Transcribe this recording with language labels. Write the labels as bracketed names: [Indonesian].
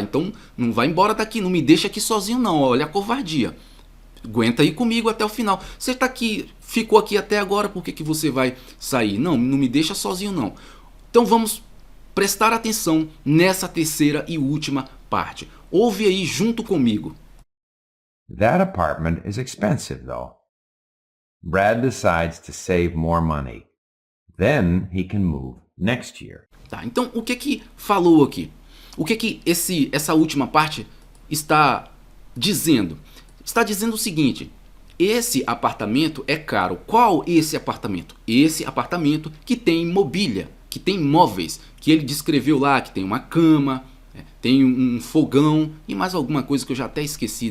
[Portuguese] Então não vai embora daqui, não me deixa aqui sozinho não, olha a covardia. Aguenta aí comigo até o final. Você está aqui, ficou aqui até agora, por que você vai sair? Não, não me deixa sozinho não. Então vamos prestar atenção nessa terceira e última parte. Ouve aí junto comigo. [English] That apartment is expensive, though. Brad decides to save more money. Then he can move next year. [Portuguese] Tá, então o que falou aqui? O que essa última parte está dizendo? Está dizendo o seguinte: Esse apartamento é caro. Qual esse apartamento? Esse apartamento que tem mobília, que tem móveis, que ele descreveu lá, que tem uma cama, tem um fogão e mais alguma coisa que eu já até esqueci.